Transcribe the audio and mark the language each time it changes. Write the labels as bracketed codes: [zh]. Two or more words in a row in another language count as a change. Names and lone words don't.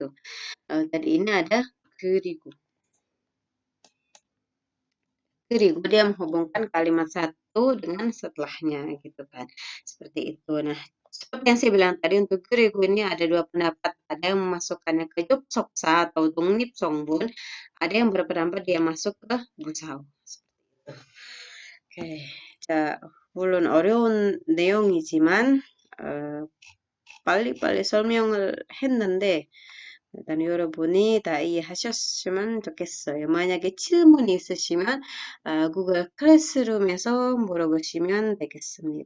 [id] Lalu tadi ini ada kerigu. Kerigu dia menghubungkan kalimat satu dengan setelahnya gitu kan. Seperti itu. Nah, seperti yang saya bilang tadi untuk kerigu ini ada dua pendapat. Ada yang memasukkannya ke [ko] 접속사 [id] atau [ko] 독립 성분. [id] Ada yang berpendapat dia masuk ke busao. [ko] 오케이. 자, 물론 어려운 내용이지만 빨리빨리 설명을 했는데 일단 여러분이 다 이해하셨으면 좋겠어요. 만약에 질문이 있으시면 구글 클래스룸에서 물어보시면 되겠습니다.